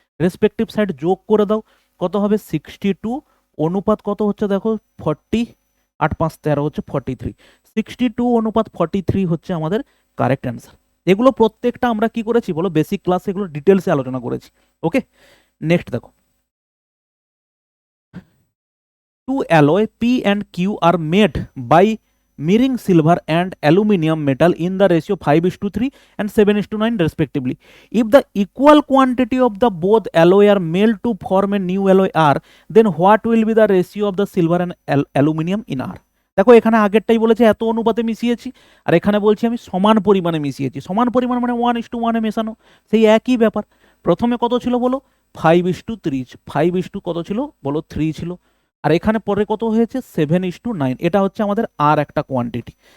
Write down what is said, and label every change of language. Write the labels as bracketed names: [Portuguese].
[Bangla] Respective side যোগ করে দাও, কত হবে 62। অনুপাত কত হচ্ছে দেখো 40, 8×5=13 হচ্ছে 43। 62:43 হচ্ছে আমাদের কারেক্ট অ্যান্সার। এগুলো প্রত্যেকটা আমরা কি করেছি বলো, বেসিক ক্লাসে এগুলো ডিটেলসে আলোচনা করেছি। ওকে, নেক্সট দেখো [English] Two alloy P and Q are made by mirroring silver and aluminum metal in the ratio 5:3 and 7:9 respectively. If the equal quantity of the both alloy are made to form a new alloy R, then what will be the ratio of the silver and aluminum in R? [Bangla] দেখো এখানে আগেরটাই বলেছে এত অনুপাতে মিশিয়েছি, আর এখানে বলছি আমি সমান পরিমাণে মিশিয়েছি। সমান পরিমাণ মানে 1:1 মেশানো, সেই একই ব্যাপার। প্রথমে কত ছিল বলো, 5:3, 5 কত ছিল বলো, 3 ছিল। আর এখানে পরে কত হয়েছে, 7:9। এটা হচ্ছে আমাদের আর একটা কোয়ান্টিটি।